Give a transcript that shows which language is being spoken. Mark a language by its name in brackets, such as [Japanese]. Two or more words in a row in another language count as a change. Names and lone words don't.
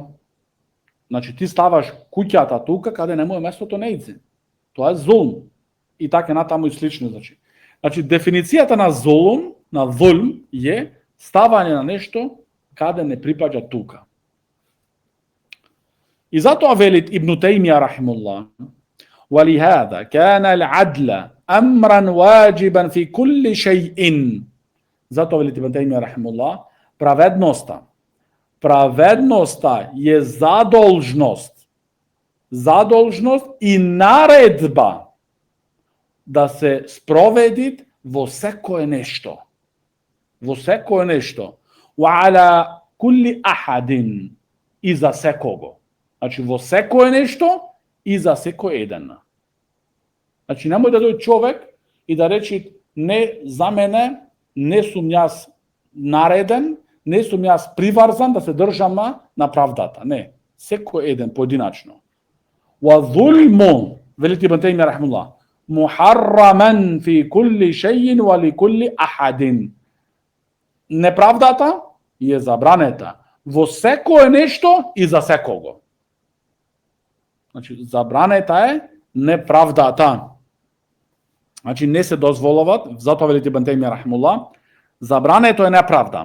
[Macedonian] Значи ти ставаш куќата тука каде не му е местото нејзи. Тоа е зулм. И така натаму и слично, значи. Значи дефиницијата на зулм е ставање на нешто каде не припаѓа тука. И затоа велит [Arabic] Ибн Тајмија рахимуллах: "ولهذا كان العدل أمرا واجبا في كل شيء." [Macedonian] Затоа велит Ибн Тајмија рахимуллах, праведноста е задолжност и наредба да се спроведи во секое нешто. [Arabic] وعلى كل أحد, [Macedonian] и за секого. Значи во секое нешто и за секој еден. Значи немој да дојде човек и да речи не за мене, не сум јас нареден, не сум јас приврзан да се држам на правдата. Не, секој еден поединачно. [Arabic] والظلم, велит Ибн Тајмија рахимуллах, محرم في كل شيء ولكل أحد. [Macedonian] Неправдата е забранета во секое нешто и за секого. Значи, забранета е неправдата. Значи, не се дозволуват, затоа велит Ибн Тајмија рахимуллах, забрането е неправда.